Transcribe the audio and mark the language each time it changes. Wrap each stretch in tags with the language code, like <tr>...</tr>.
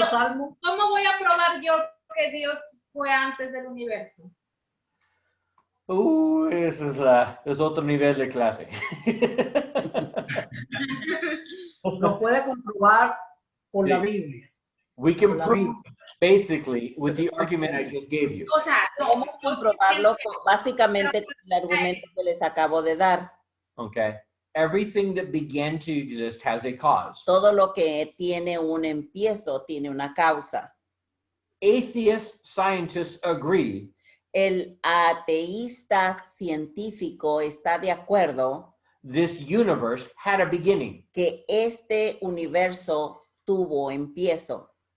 <es>Dios, salmos. cómo voy a probar yo que Dios fue antes del universo? Ese es otro nivel de clase. Lo puede comprobar por la Sí. Biblia.</es> <en>We can</en> <es>Por la</es> <en>prove</en> <es>Biblia.</es> <en>basically with the argument I just gave you.</en> <es>O sea, no, Podemos yo comprobarlo siempre- básicamente con el argumento que les acabo de dar.</es> <en>Okay. Everything that began to exist has a cause.</en> <es>Todo lo que tiene un empiezo tiene una causa.</es> <en>Atheist scientists agree</en> <es>El ateísta científico está de acuerdo</es> <en>this universe had a beginning.</en> <es>que este universo tuvo empiezo.</es>